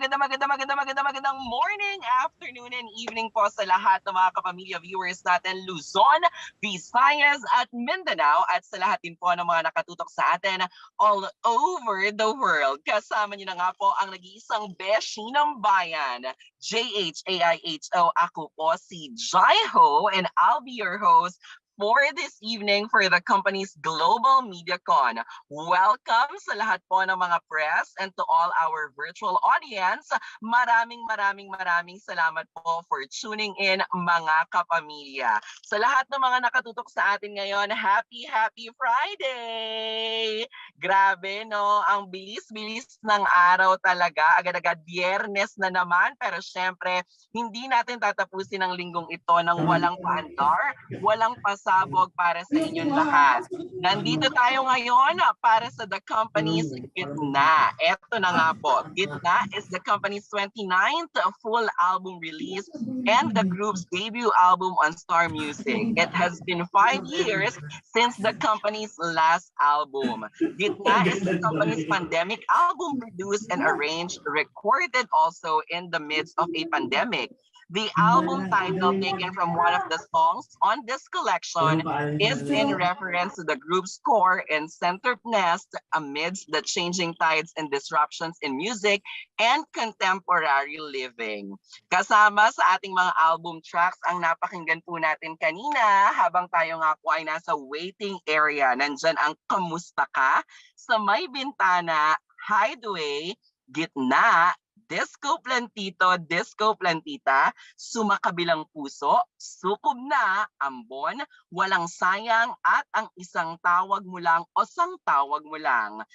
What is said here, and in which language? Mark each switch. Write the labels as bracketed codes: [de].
[tl] magandang morning, afternoon, and evening po sa lahat ng mga kapamilya viewers natin Luzon, Visayas, at Mindanao, at sa lahat din po ng mga nakatutok sa atin [en] all over the world. [tl] Kasama niyo na nga po ang nag-iisang beshi ng bayan, JHAIHO. Ako po si Jaiho, [en] and I'll be your host for this evening for the company's Global MediaCon. Welcome [tl] sa lahat po ng mga [en] press and to all our virtual audience. [tl] Maraming salamat po [en] for tuning in, [tl] mga kapamilya. Sa lahat ng mga nakatutok sa atin ngayon, [en] happy Friday! [tl] Grabe no, ang bilis-bilis ng araw talaga. Agad-agad Biyernes na naman, pero syempre hindi natin tatapusin ang linggong ito ng walang paandar, walang pasabog para sa inyong lahat. Nandito tayo ngayon para sa the company's Gitna. Eto na nga po, [en] Gitna is the company's 29th full album release and the group's debut album on Star Music. It has been 5 years since the company's last album. Gitna is the company's pandemic album, produced and arranged, recorded also in the midst of a pandemic. The album title, taken from one of the songs on this collection, is in reference to the group's core and centeredness amidst the changing tides and disruptions in music and contemporary living. [tl] Kasama sa ating mga album tracks ang napakinggan po natin kanina habang tayo nga po ay nasa waiting area. Nandyan ang Kamusta Ka, Sa May Bintana, Hideaway, Gitna, Disco Plantito, Disco Plantita, Sumakabilang Puso, Sukob Na, Ambon, Walang Sayang, at Ang Isang Tawag Mo Lang o Sang Tawag Mo Lang.